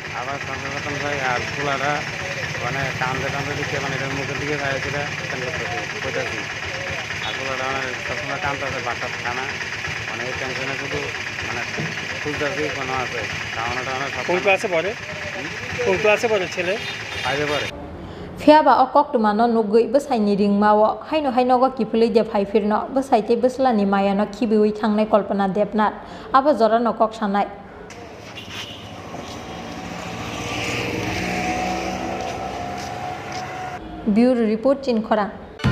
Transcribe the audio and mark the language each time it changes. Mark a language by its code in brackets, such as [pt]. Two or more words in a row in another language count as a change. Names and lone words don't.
[bn] আবার সংসার করতাম চাই আর ফুলারা কান্দে দিচ্ছে এটার মুখের দিকে চাইছিল কইতেছি আর ফুলারা সবসময় কান্দতে বাচ্চা খানা এই টেনশনে শুধু খুঁজতেছি কোনো আছে কোন ক্লাসে পড়ে ছেলে [trp] FIR Fiaba okok tumano nugui besaini ringmao haino hainogo kipuli de phaifirno besaite beslani mayano khibiwi thangnai Kalpana Debnath abo jora nokok sanai. Bureau Report Chinkhora.